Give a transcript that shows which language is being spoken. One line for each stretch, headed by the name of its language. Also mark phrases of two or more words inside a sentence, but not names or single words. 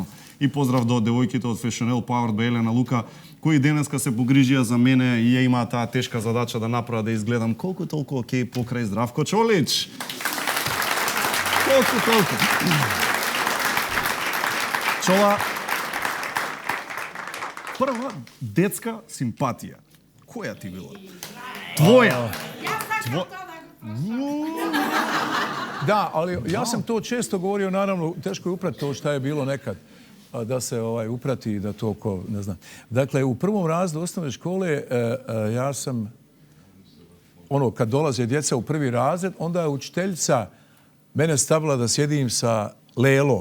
Macedonian: И поздрав до девојките од Fashionel Powered by Елена Лука, кои денеска се погрижија за мене и ја имаа таа тешка задача да направат да изгледам колку толку окей покрај Здравко Чолич. Колку. Чола, прва детска симпатија. Која ти била? Твоја.
Bosnian: Da, ali ja sam to često govorio, naravno, teško je uprati to šta je bilo nekad, da se uprati i da toliko, ne znam. Dakle, u prvom razredu osnovne škole ja sam, kad dolaze djeca u prvi razred, onda je učiteljica mene stavila da sjedim sa Lelom.